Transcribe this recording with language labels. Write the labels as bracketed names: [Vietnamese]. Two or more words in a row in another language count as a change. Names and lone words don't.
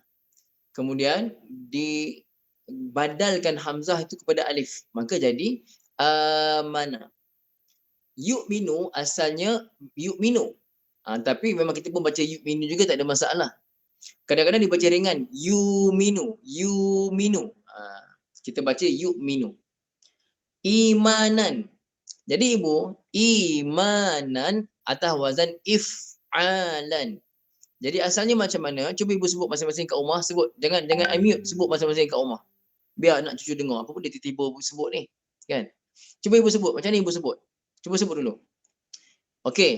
[Malay] Kemudian dibadalkan hamzah itu kepada alif. Maka jadi mana. Yu'minu asalnya yu'minu. Tapi memang kita pun baca yu'minu juga tak ada masalah. Kadang-kadang dibaca ringan. Yu'minu. Kita baca yu'minu. Imanan. Jadi Ibu, imanan atas wazan if'alan. Jadi asalnya macam mana? Cuba Ibu sebut masing-masing kat rumah. Sebut. Jangan unmute. Sebut masing-masing kat rumah. Biar anak cucu dengar. Apa pun dia tiba-tiba sebut ni. Kan? Cuba Ibu sebut. Macam ni Ibu sebut. Cuba sebut dulu. Okey.